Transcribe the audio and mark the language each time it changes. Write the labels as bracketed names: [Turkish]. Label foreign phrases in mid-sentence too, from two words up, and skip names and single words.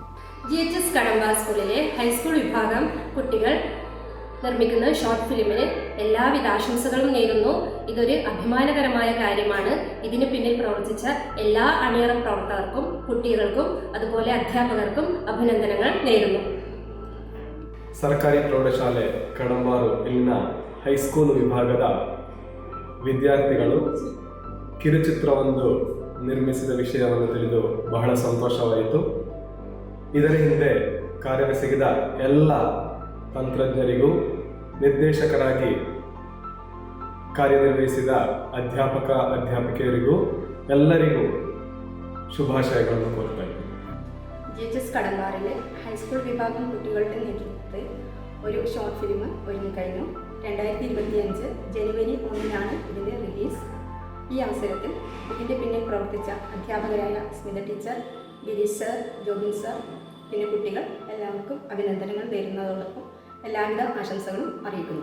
[Malayalam] GHS കടമ്പാർ സ്കൂളിലെ ഹൈസ്കൂൾ വിഭാഗം കുട്ടികൾ നിർമ്മിക്കുന്ന ഷോർട്ട് ഫിലിമിന് എല്ലാവിധ ആശംസകളും നേരുന്നു. ഇതൊരു അഭിമാനകരമായ കാര്യമാണ്. ഇതിന് പിന്നിൽ പ്രവർത്തിച്ച എല്ലാ അണിയറ പ്രവർത്തകർക്കും കുട്ടികൾക്കും അതുപോലെ അധ്യാപകർക്കും അഭിനന്ദനങ്ങൾ നേരുന്നു. [Kannada] ಸರ್ಕಾರಿ ಪ್ರೌಢಶಾಲೆ ಕಡಂಬಾರು ಇಲ್ಲಿನ ಹೈಸ್ಕೂಲ್ ವಿಭಾಗದ ವಿದ್ಯಾರ್ಥಿಗಳು ಕಿರುಚಿತ್ರವೊಂದು ನಿರ್ಮಿಸಿದ ವಿಷಯವನ್ನು ತಿಳಿದು ಬಹಳ ಸಂತೋಷವಾಯಿತು. ಇದರ ಹಿಂದೆ ಕಾರ್ಯವೆಸಗಿದ ಎಲ್ಲ ತಂತ್ರಜ್ಞರಿಗೂ ನಿರ್ದೇಶಕರಾಗಿ ಕಾರ್ಯನಿರ್ವಹಿಸಿದ ಅಧ್ಯಾಪಕಿಯರಿಗೂ ಎಲ್ಲರಿಗೂ ശുഭാശയಗಳನ್ನು കോർತಾ ഇದ್ದೀನಿ. [Malayalam] GHS കടമ്പാറിലെ ഹൈസ്കൂൾ വിഭാഗം കുട്ടികളുടെ നേതൃത്വത്തിൽ ഒരു ഷോർട്ട് ഫിലിം ഒരുങ്ങിക്കഴിഞ്ഞു. 2025 ജനുവരി 1 ഇതിൻ്റെ റിലീസ്. ഈ അവസരത്തിൽ ഇതിൻ്റെ പിന്നിൽ പ്രവർത്തിച്ച അധ്യാപകരായ സ്മിത ടീച്ചർ, ഗിരീഷ് സർ, ജോബിൻ സർ, പിന്നെ കുട്ടികൾ എല്ലാവർക്കും അഭിനന്ദനങ്ങൾ നേരുന്നതോടൊപ്പം എല്ലാവിധ ആശംസകളും അറിയിക്കുന്നു.